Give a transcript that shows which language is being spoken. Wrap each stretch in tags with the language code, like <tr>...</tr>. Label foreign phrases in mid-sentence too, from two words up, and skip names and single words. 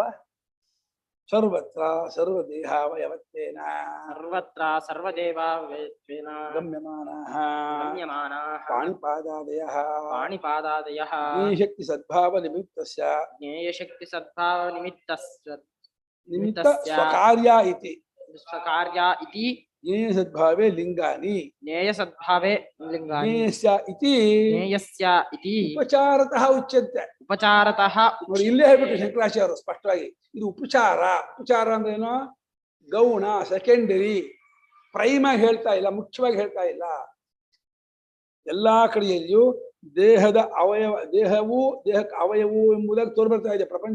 <sa>ಸರ್ವತ್ರ ಸರ್ವದೇಹಾವಯವತ್ವೇನ ಸರ್ವತ್ರ ಸರ್ವದೇವಾವಯತ್ವೇನ ಗಮ್ಯಮಾನಃ ಪಾಣಿಪಾದಾದಯಃ ಪಾಣಿಪಾದಾದಯಃ ಸದ್ಭಾವ ನಿಮಿತ್ತಸ್ಯ ಜ್ಞೇಯಶಕ್ತಿ ಸದ್ಭಾವ ನಿಮಿತ್ತ ಸ್ವಕಾರ್ಯ ಇತಿ ಸ್ವಕಾರ್ಯ ಇತಿ ಜ್ಞೇಯ ಸದ್ಭಾವೇ ಲಿಂಗಾನಿ ಜ್ಞೇಯ ಸದ್ಭಾವೇ ಲಿಂಗಾನಿ ಜ್ಞೇಯಸ್ಯ ಇತಿ ಜ್ಞೇಯಸ್ಯ ಇತಿ ಉಪಚಾರತಃ ಉಚ್ಯಂತೆ. ಉಪಚಾರತಃ</sa> <kn>ನೋಡಿ ಇಲ್ಲೇ ಹೇಳ್ಬಿಟ್ಟು ಶಂಕರಾಚಾರ್ಯರು ಸ್ಪಷ್ಟವಾಗಿ, ಇದು ಉಪಚಾರ. ಉಪಚಾರ ಅಂದ್ರೆ ಏನು? ಗೌಣ, ಸೆಕೆಂಡರಿ, ಪ್ರೈಮ್ ಆಗಿ ಹೇಳ್ತಾ ಇಲ್ಲ, ಮುಖ್ಯವಾಗಿ ಹೇಳ್ತಾ ಇಲ್ಲ. ಎಲ್ಲಾ ಕಡೆಯಲ್ಲಿಯೂ ದೇಹದ ಅವಯವ, ದೇಹವು ದೇಹಕ್ಕೆ ಅವಯವು ಎಂಬುದಾಗಿ ತೋರ್ಬರ್ತಾ ಇದೆ ಪ್ರಪಂಚ.</kn>